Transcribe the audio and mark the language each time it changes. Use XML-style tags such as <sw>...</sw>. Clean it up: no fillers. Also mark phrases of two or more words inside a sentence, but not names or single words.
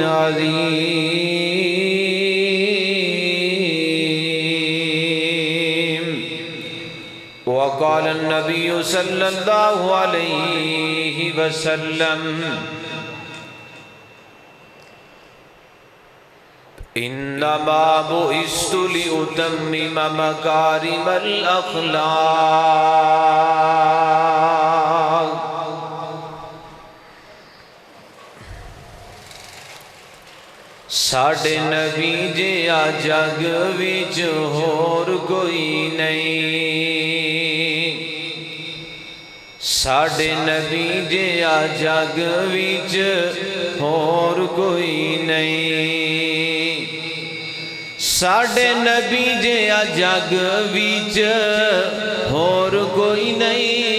<ar>عظيم وقال النبي صلى الله عليه وسلم إنما بعثت لأتمم مكارم</ar> <pa>الأخلاق ساڈے نبی جیا جگ وچ ہور کوئی نہیں ساڈے نبی جیا جگ وچ ہور کوئی نہیں ساڈے نبی جیا جگ وچ ہور کوئی نہیں</pa>